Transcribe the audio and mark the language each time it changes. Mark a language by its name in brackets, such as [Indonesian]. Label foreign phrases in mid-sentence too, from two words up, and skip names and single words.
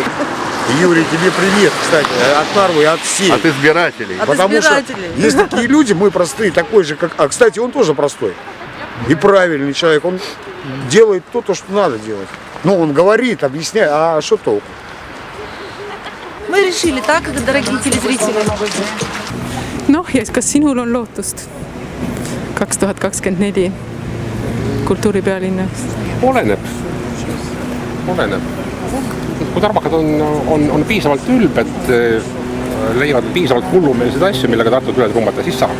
[Russian] Юрий, тебе привет, кстати, от Нарвы и от всей. От избирателей. Потому что есть такие люди, мы простые, такой же, как... А, кстати, он тоже простой. И правильный человек. Он делает то, что надо делать. Он говорит, объясняет, а что толку? Мы решили так, дорогие телезрители. [Estonian] Ja kas sinul on lootust 2024 kultuuripealinnas? Oleneb. Kui tarmakad on piisavalt ülbed, leiavad piisavalt hullumeelseid asju, millega Tartut üle trummata, siis saab.